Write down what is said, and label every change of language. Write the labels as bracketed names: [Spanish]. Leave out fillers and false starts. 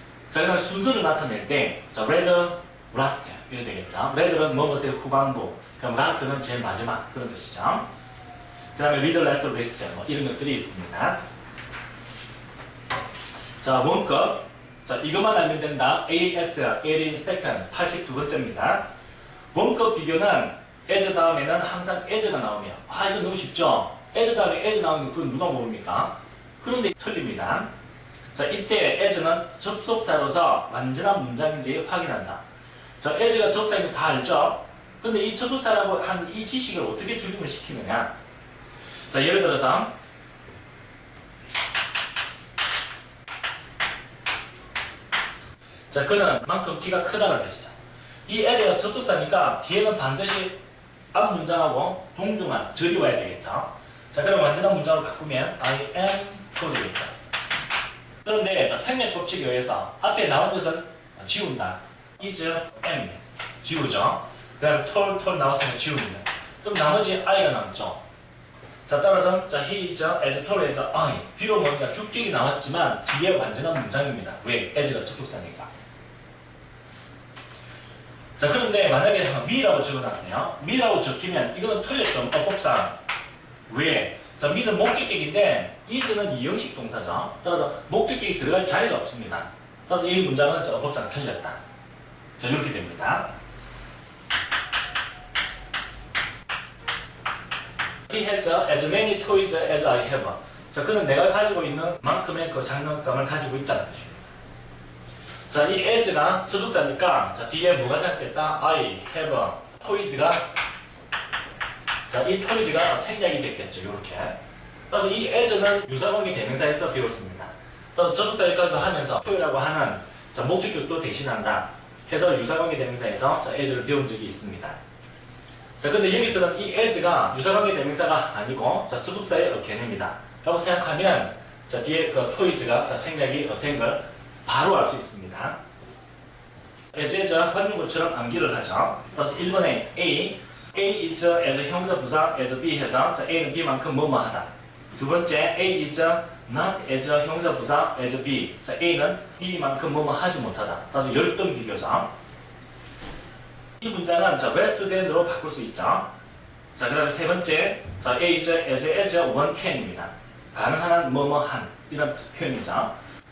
[Korean] 자, 그 다음에 순서를 나타낼 때 자, rather, last 이렇게 되겠죠. rather는 뭐뭐의 후반부, 그럼 last는 제일 마지막 그런 뜻이죠. 그 다음에 leader, last, least 뭐 이런 것들이 있습니다. 자, 원급 자, 이것만 알면 된다. AS, L인 second 82번째입니다. 원급 비교는 as 다음에는 항상 as가 나오면 이거 너무 쉽죠? as 다음에 as 나오는 그건 누가 모릅니까? 그런데 틀립니다. 자, 이때 as는 접속사로서 완전한 문장인지 확인한다. 자, as가 접속사인 거 다 알죠? 근데 이 접속사라고 한 이 지식을 어떻게 적용을 시키느냐? 자, 예를 들어서 자, 그는 만큼 키가 크다는 뜻이죠. 이 as가 접속사니까 뒤에는 반드시 앞 문장하고 동등한 절이 와야 되겠죠. 자, 그럼 완전한 문장으로 바꾸면 [English] I am tall [Korean] 되겠죠. 그런데 자, 생략 법칙에 의해서 앞에 나온 것은 지운다. is, am 지우죠. 그 다음에 tall 나왔으면 지웁니다. 그럼 나머지 I가 남죠. 자, 따라서 자, [English] he is as tall as I. [Korean] 비록 뭔가 주격이 나왔지만 뒤에 완전한 문장입니다. 왜? as가 접속사니까. 자, 그런데 만약에 me라고 적어놨네요. me라고 적히면 이거는 틀렸죠. 어법상. 왜? 자, me는 목적격인데 is는 이형식 동사죠. 따라서 목적격이 들어갈 자리가 없습니다. 따라서 이 문장은 어법상 틀렸다. 자, 이렇게 됩니다. [English] He has as many toys as I have. [Korean] 자, 그는 내가 가지고 있는 만큼의 그 장난감을 가지고 있다는 뜻입니다. 자, 이 as가 접속사니까 자, 뒤에 뭐가 생략됐다? [English] I have toys [Korean] 가 자, 이 toys가 생략이 됐겠죠. 이렇게. 그래서 이 as는 유사관계 대명사에서 배웠습니다. 그래서 접속사 역할도 하면서 toy라고 하는 자, 목적격도 대신한다. 해서 유사관계 대명사에서 자, as를 배운 적이 있습니다. 자, 근데 여기서는 이 as가 유사관계 대명사가 아니고 자, 접속사의 개념이다. 라고 생각하면 자, 뒤에 그 toys가 자, 생략이 된 걸 바로 알 수 있습니다. as 활용구처럼 암기를 하죠. 그래서 1번에 [English] A is as [Korean] 형사 부사 as B 해서 자, A는 B만큼 뭐뭐 하다. 두 번째 [English] A is not as [Korean] 형사 부사 as B. 자, A는 B만큼 뭐뭐 하지 못하다. 따라서 열등 비교죠. 이 문장은 자, less than으로 바꿀 수 있죠. 자, 그 다음에 세 번째 자, [English] A is as one can [Korean] 입니다. 가능한 한 뭐뭐 한 이런 표현이죠.